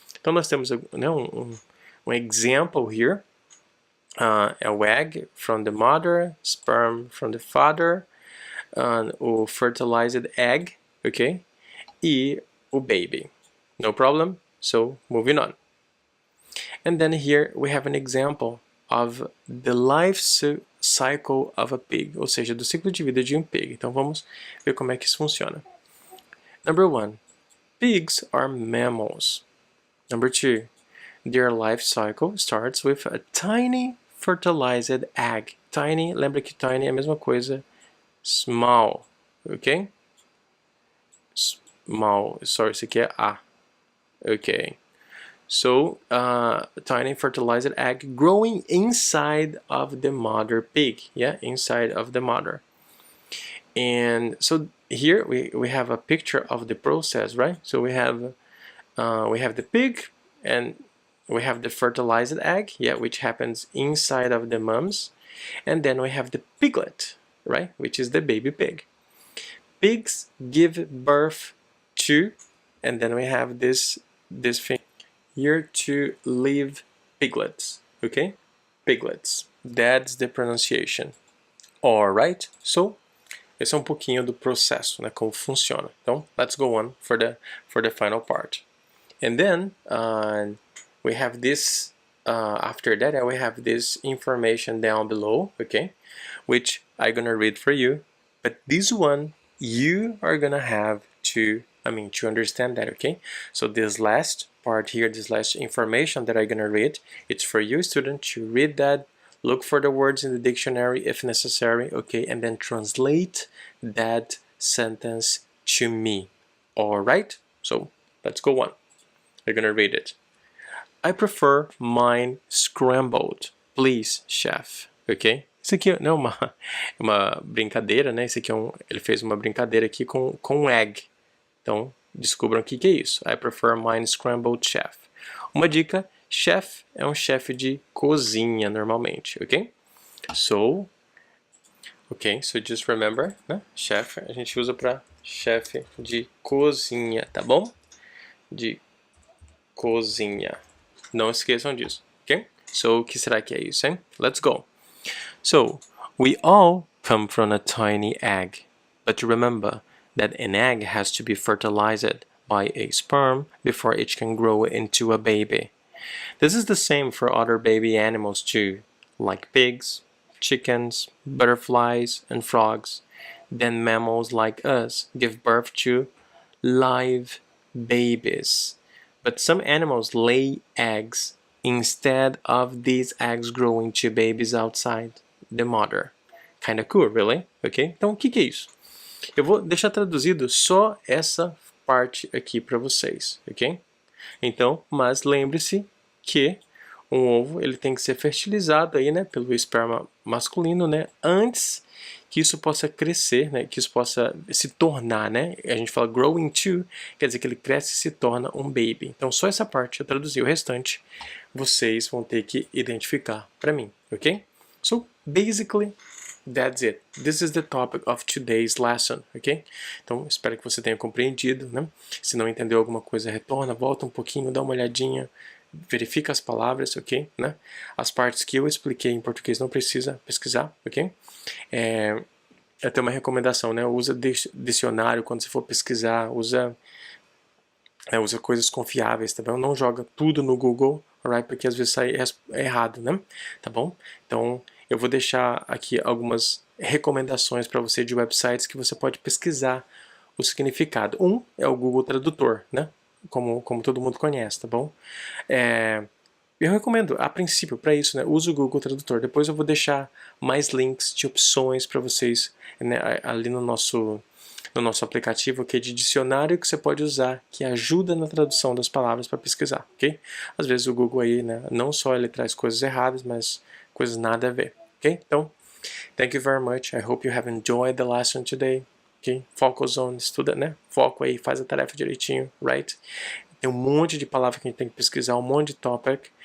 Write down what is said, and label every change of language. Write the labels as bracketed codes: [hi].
[pt] Então nós temos, né, um [en] example here, a egg from the mother, sperm from the father, o fertilized egg, ok? E o baby. No problem. So moving on. And then here we have an example of the life cycle of a pig, [pt] ou seja, do ciclo de vida de um [en] pig. [pt] Então vamos ver como é que isso funciona. [en] Number 1, pigs are mammals. Number 2, their life cycle starts with a tiny fertilized egg. [pt] Tiny, lembra que tiny é a mesma coisa, small, ok? Small, sorry, isso aqui é A, ok? [en] So, tiny fertilized egg growing inside of the mother pig, yeah, inside of the mother. And so here we have a picture of the process, right? So we have the pig and we have the fertilized egg, yeah, which happens inside of the mums, and then we have the piglet, right, which is the baby pig. Pigs give birth to, and then we have this thing here, to live piglets, okay? Piglets. That's the pronunciation. [pt] Alright, so esse é um pouquinho do processo, né, como funciona. [en] Então, let's go on for the final part. And then we have this, after that we have this information down below, okay, which I'm gonna read for you, but this one you are gonna have to understand that, okay? So this last part here, this last information that I'm gonna read, it's for you, student, to read that, look for the words in the dictionary if necessary, okay, and then translate that sentence to me. Alright? So let's go on. We're gonna read it. I prefer mine scrambled, please, chef. Ok? [pt] Isso aqui não é uma brincadeira, né? Isso aqui ele fez uma brincadeira aqui com egg. Então, descubram o que é isso. [en] I prefer mine scrambled, chef. [pt] Uma dica, chef é um chefe de cozinha, normalmente, ok? [en] So just remember, né? [pt] Chef a gente usa para chefe de cozinha, tá bom? De cozinha. Não esqueçam disso, ok? So, o que será que é isso, hein? [en] Let's go. So, we all come from a tiny egg. But remember that an egg has to be fertilized by a sperm before it can grow into a baby. This is the same for other baby animals too, like pigs, chickens, butterflies, and frogs. Then mammals like us give birth to live babies. But some animals lay eggs instead of these eggs growing to babies outside the mother. Kinda cool, really? [pt] Ok? Então, o que é isso? Eu vou deixar traduzido só essa parte aqui para vocês, ok? Então, mas lembre-se que um ovo ele tem que ser fertilizado aí, né, pelo esperma masculino, né, antes que isso possa crescer, né, que isso possa se tornar, né, a gente fala grow into, quer dizer que ele cresce e se torna um baby. Então só essa parte eu traduzi, o restante vocês vão ter que identificar para mim, ok? [en] So basically that's it. This is the topic of today's lesson, ok? [pt] Então espero que você tenha compreendido, né? Se não entendeu alguma coisa, retorna, volta um pouquinho, dá uma olhadinha, verifica as palavras, ok? Né? As partes que eu expliquei em português não precisa pesquisar, ok? Eu tenho uma recomendação, né? Usa dicionário quando você for pesquisar, usa coisas confiáveis, tá bom? Não joga tudo no Google, alright? Porque às vezes sai errado, né? Tá bom? Então, eu vou deixar aqui algumas recomendações para você de websites que você pode pesquisar o significado. Um é o Google Tradutor, né? Como todo mundo conhece, tá bom? Eu recomendo, a princípio, para isso, né, use o Google Tradutor. Depois eu vou deixar mais links de opções para vocês, né, ali no nosso aplicativo, que é de dicionário que você pode usar, que ajuda na tradução das palavras para pesquisar, ok? Às vezes o Google aí, né, não só ele traz coisas erradas, mas coisas nada a ver, ok? [en] Então, thank you very much. I hope you have enjoyed the lesson today. Ok? Focus on, [pt] estuda, né? Foco aí, faz a tarefa direitinho, right? Tem um monte de palavra que a gente tem que pesquisar, um monte de topic.